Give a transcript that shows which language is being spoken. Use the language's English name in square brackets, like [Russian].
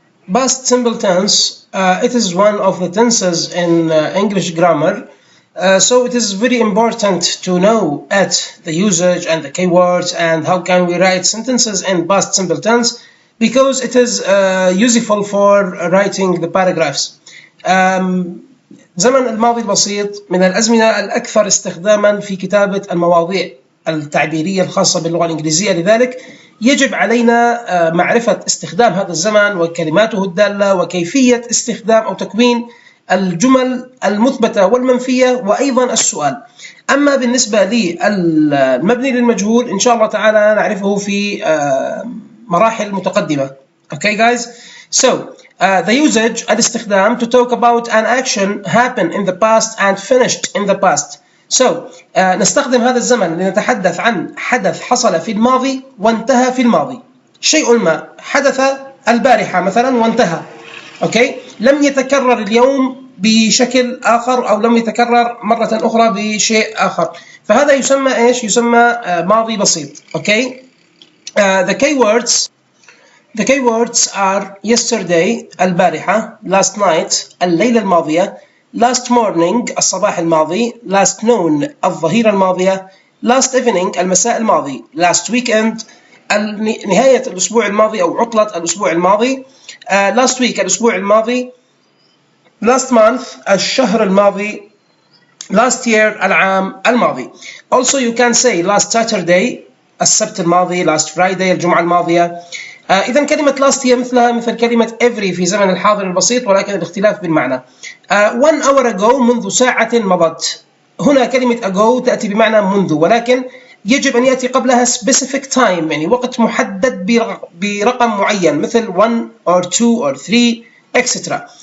[English] Past simple tense, it is one of the tenses in English grammar. So it is very important to know at the usage and the keywords and how can we write sentences in past simple tense, because it is useful for writing the paragraphs. [Arabic] زمن الماضي البسيط من الأزمنة الأكثر استخداما في كتابة المواضيع التعبيرية الخاصة باللغة الإنجليزية، لذلك يجب علينا معرفة استخدام هذا الزمن وكلماته الدالة وكيفية استخدام أو تكوين الجمل المثبتة والمنفية وأيضا السؤال. أما بالنسبة للمبني للمجهول إن شاء الله تعالى نعرفه في مراحل متقدمة. [English] Okay guys, so the usage [Arabic] الاستخدام [English] to talk about an action happened in the past and finished in the past. [Arabic] So نستخدم هذا الزمن لنتحدث عن حدث حصل في الماضي وانتهى في الماضي. شيء ما حدث البارحة مثلا وانتهى. [English] Okay? [Arabic] لم يتكرر اليوم بشكل آخر أو لم يتكرر مرة أخرى بشيء آخر. فهذا يسمى إيش؟ يسمى ماضي بسيط. [English] Okay? The keywords are yesterday [Arabic] البارحة, [English] last night [Arabic] الليلة الماضية, [English] last morning [Arabic] الصباح الماضي, [English] last noon [Arabic] الظهيرة الماضية, [English] last evening [Arabic] المساء الماضي, [English] last weekend [Arabic] نهاية الأسبوع الماضي أو عطلة الأسبوع الماضي, [English] last week [Arabic] الأسبوع الماضي, [English] last month [Arabic] الشهر الماضي, [English] last year [Arabic] العام الماضي. [English] Also you can say last Saturday [Arabic] السبت الماضي, [English] last Friday [Arabic] الجمعة الماضية. إذا كلمة last هي مثلها مثل كلمة every في زمن الحاضر البسيط، ولكن الاختلاف بالمعنى. [English] 1 hour ago [Arabic] منذ ساعة مضت. هنا كلمة ago تأتي بمعنى منذ، ولكن يجب أن يأتي قبلها [English] specific time، [Arabic] يعني وقت محدد برقم معين مثل [English] 1 or 2 or 3 etc.